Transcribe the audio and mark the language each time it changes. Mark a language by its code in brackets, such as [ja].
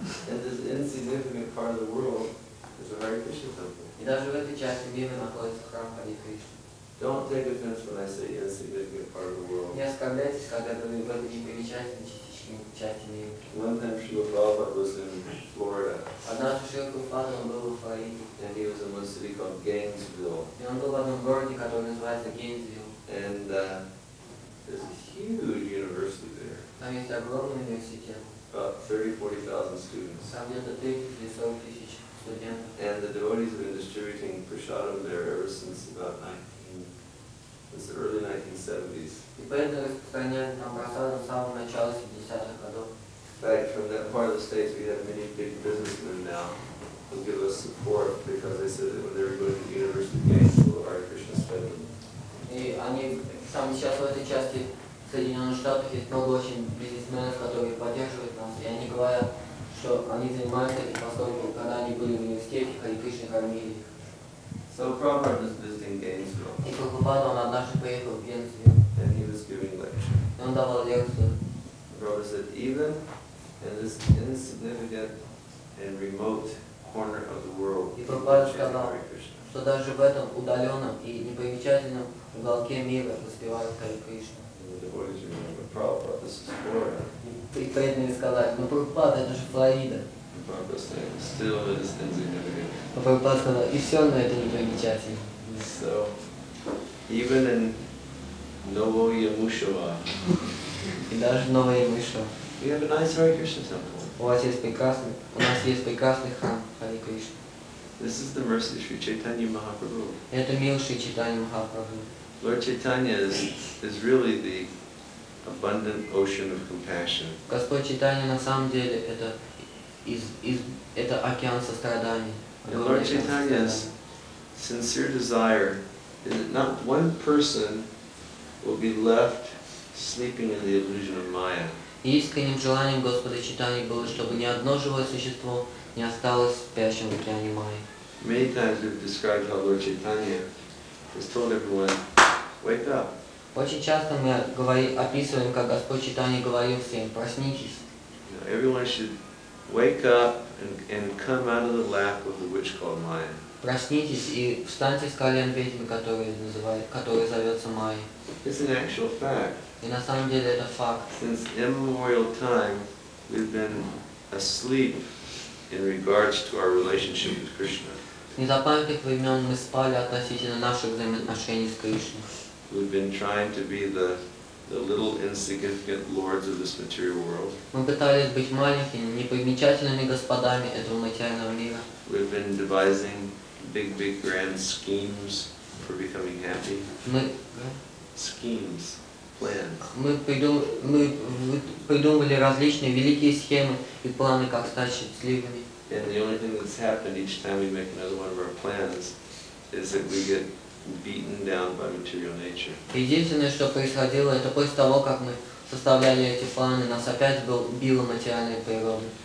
[en] In this insignificant part of the world is a Hare Krishna temple. [ru] И даже в этой части мира находится храм Хари Кришны. [en] Don't take offense when I say insignificant part of the world. [ru] Не оскорбляйтесь, когда говорю в этой непримечательной части мира. [en] One time Srila Prabhupada was in Florida, [ru] Однажды Шрила Прабхупада, он был во Флориде. [en] and he was in one city called Gainesville. [ru] И он был в одном городе, который называется Гейнсвилл. [en] And there's a huge university there, [ru] Там есть огромный университет. [en] about 30,000-40,000 students. [ru] Там где-то 30 или 40 тысяч студентов. [en] And the devotees have been distributing prasadam there ever since about the early 1970s. [ru] И поэтому распространяют там просаду с самого начала 70-х годов. [en] In fact, from that part of the States, we have many big businessmen now who give us support because they said that when they were going to the University of Gainesville, Hare Krishna sped them. [ru] И они, там сейчас в этой части Соединенных Штатов есть много очень бизнесменов, которые поддерживают нас. И они говорят, что они занимаются этим, поскольку когда они были в университете, Хари Кришна кормили их. [en] So Prabhupada was visiting Gainesville, [ru] И Прабхупада, он однажды приехал в Гейнсвилл, [en] and he was giving lecture. [ru] и он давал лекцию. [en] Prabhupada said, even in this insignificant and remote corner of the world, [ru] И [en] people [ru] Прабхупада [en] chant [ru] сказал, [en] Hare Krishna. [ru] что даже в этом удаленном и непримечательном уголке мира воспевают Хари Кришну. [en] And the devotees remember, Prabhupada, this is Florida. [ru] И преданные сказали, ну Прабхупада, это же Флорида. [en] And Prabhupada said, still it is insignificant. [ru] А Прабхупада сказал, и все равно это непримечательно. [en] So, even in Novoyamyshevo, [ru] И даже в Новоямышево. [en] we have a nice Hare Krishna temple. [ru] У нас есть прекрасный храм Хари Кришны. [en] This is the mercy of Sri Chaitanya Mahaprabhu. [ru] Это мил Шри Чайтанья Махапрабху. [en] Lord Chaitanya is really the abundant ocean of compassion. [ru] Господь Чайтанья на самом деле это океан сострадания. [en] And Lord Chaitanya's sincere desire is that not one person will be left sleeping in the illusion of Maya. [ru] И искренним желанием Господа Чайтаньи было, чтобы ни одно живое существо не осталось спящим в океане Майи. [en] Many times we've described how Lord Chaitanya has told everyone, wake up. [ru] Очень часто мы описываем, как Господь Чайтанья говорил всем, проснитесь. [en] Everyone should wake up and come out of the lap of the witch called Maya. [ru] Proснитесь и встаньте с колен ведьмы, которая зовется Майей. [en] It's an actual fact. [ru] И на самом деле это факт. [en] Since immemorial time, we've been asleep in regards to our relationship with Krishna. [ru] С незапамятных времен мы спали относительно наших взаимоотношений с Кришной. [en] We've been trying to be the little insignificant lords of this material world. [ru] Мы пытались быть маленькими, непримечательными господами этого материального мира. [en] We've been devising big grand schemes for becoming happy. Schemes, plans. [ru] Мы придумали различные великие схемы и планы, как стать счастливыми. [en] And the only thing that's happened each time we make another one of our plans is that we get beaten down by material nature. [ru] Единственное, что происходило, это после того, как мы составляли эти планы, нас опять била материальная природа.